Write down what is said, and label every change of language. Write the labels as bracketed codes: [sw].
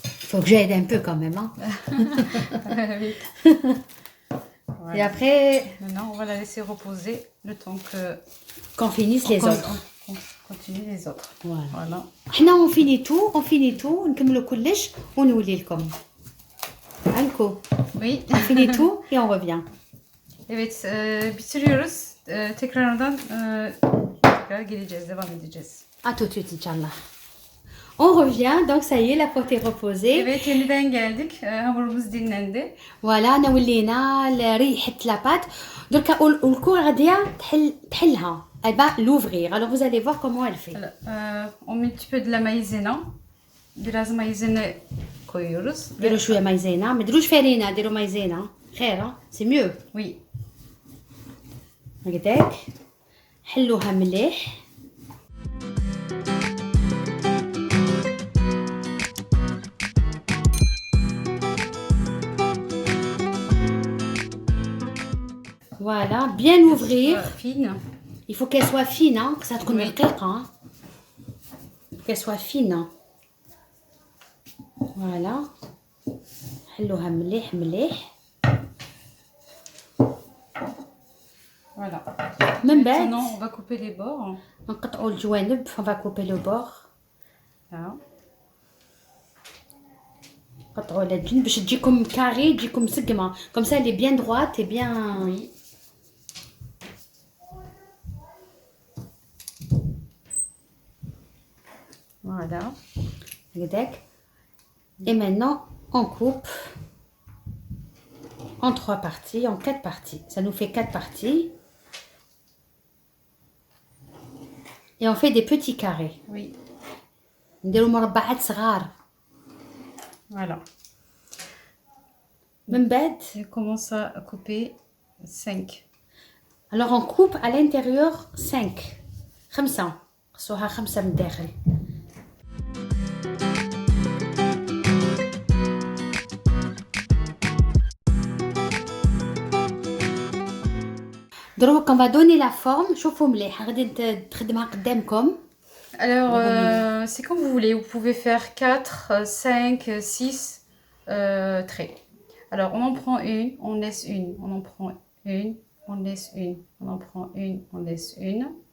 [fr] Faut que j'aide un peu quand même. Hein? Voilà. Et après, Maintenant, on va la laisser reposer le temps que qu'on finisse les autres. on continue les autres. Voilà. Voilà. [ar] حنا [fr] on finit tout, [ar] نكملوا كلش ونولي لكم. Alco. [fr] Oui. On finit tout et on revient. [tr] Evet, bitiriyoruz. Tekrardan tekrar geleceğiz, devam edeceğiz. [fr] À tout de suite, Inch'Allah. On revient, donc ça y est, la pâte est reposée. [tr] Evet, yeniden geldik. Hamurumuz dinlendi. [fr] Voilà, [ar] نولينا ريحة [fr] la pâte. [ar] Donc, والكور غادية تحلها. [fr] Elle va l'ouvrir. Alors, vous allez voir comment elle fait. On met un petit peu de la maïzena. [tr] Biraz maïzena koyuyoruz. [ar] ديروا شوية مايزينا. ما ديروش فرينة، ديروا مايزينا. خير، [fr] c'est mieux. Oui. [ar] هكذاك. حلوها مليح. [fr] Voilà, bien ouvrir. Fine. Il faut qu'elle soit fine, hein, que ça te Oui. [ar] رقيقة. [fr] Hein. Qu'elle soit fine. Hein. [ar] Voilà. حلوها مليح مليح. [fr] Voilà. [ar] من بعد [fr] Maintenant, on va couper les bords. [ar] نقطعوا الجوانب. [fr] On va couper le bord. Là. [ar] نقطعوا على الجنب باش تجيكم كاري تجيكم مسقمة. [fr] Comme ça elle est bien droite et bien. Oui. Voilà. [ar] هكذاك. [fr] Et maintenant on coupe en 3 parties, en 4 parties. Ça nous fait 4 parties. Et on fait des petits carrés. Oui. [ar] نديروا مربعات صغار. [fr] Voilà. [ar] من بعد [fr] Je commence à couper 5. alors on coupe à l'intérieur 5. [ar] 5. قصوها 5 من الداخل. دروك [fr] on va donner la forme. [ar] شوفوا مليح غادي تخدمها قدامكم. [fr] Alors, c'est comme vous voulez. Vous pouvez faire 4, 5, 6 traits. Alors, on en prend une, on laisse une. On en prend une, on laisse une. On en prend une, on laisse une.